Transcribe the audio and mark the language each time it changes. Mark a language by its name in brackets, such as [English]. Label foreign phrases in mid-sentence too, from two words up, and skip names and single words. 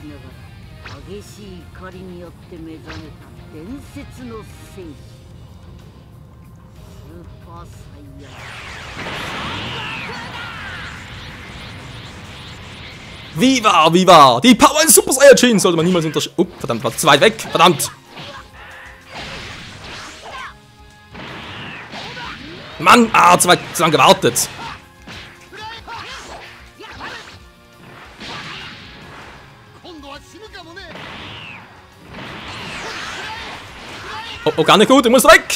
[Japanese] ながら激しい怒りによって目覚めた伝説の戦士スーパーサイヤ人 [Italian] Viva, Viva! [German] Die Power in Super Saiyajin sollte man niemals unterschätzen. Oh, verdammt, war zu weit weg. Verdammt! Mann, zu lange gewartet. Oh, gar nicht gut, ich muss weg!